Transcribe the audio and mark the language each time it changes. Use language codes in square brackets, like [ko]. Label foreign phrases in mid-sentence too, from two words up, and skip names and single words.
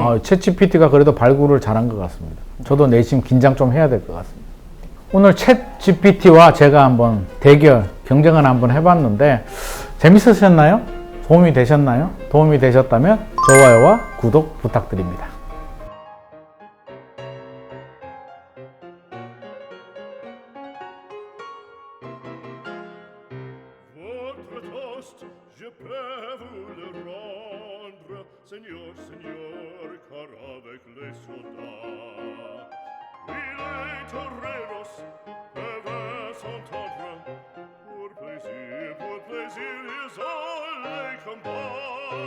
[ko] 챗GPT가 그래도 발굴을 잘한 것 같습니다. 저도 내심 긴장 좀 해야 될 것 같습니다. 오늘 챗GPT와 제가 한번 대결, 경쟁을 한번 해봤는데 재밌으셨나요? 도움이 되셨나요? 도움이 되셨다면 좋아요와 구독 부탁드립니다. [fr] Votre toast, je peux vous le rendre, Seigneur, Seigneur, car avec les soldats, oui, les toreros peuvent s'entendre, pour plaisir, ils ont les combats.